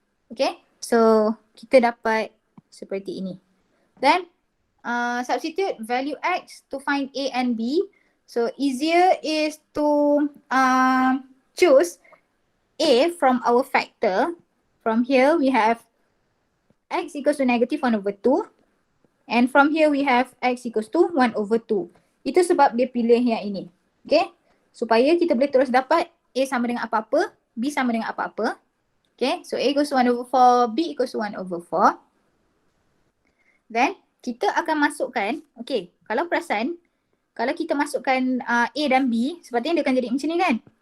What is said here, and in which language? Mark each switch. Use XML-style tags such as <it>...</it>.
<ms>Okay, so kita dapat seperti ini.</ms> <en>Then substitute value x to find A and B. So easier is to choose A from our factor. From here we have x equals to negative 1 over 2. And from here we have x equals to 1 over 2.</en> <ms>Itu sebab dia pilih yang ini. Okay. Supaya kita boleh terus dapat A sama dengan apa-apa, B sama dengan apa-apa. Okay.</ms> <en>So A equals to 1 over 4,</en> <ms>B equals to 1 over 4. Then kita akan masukkan, okay, kalau perasan, kalau kita masukkan A dan B, sepatutnya dia akan jadi macam ni kan?</ms>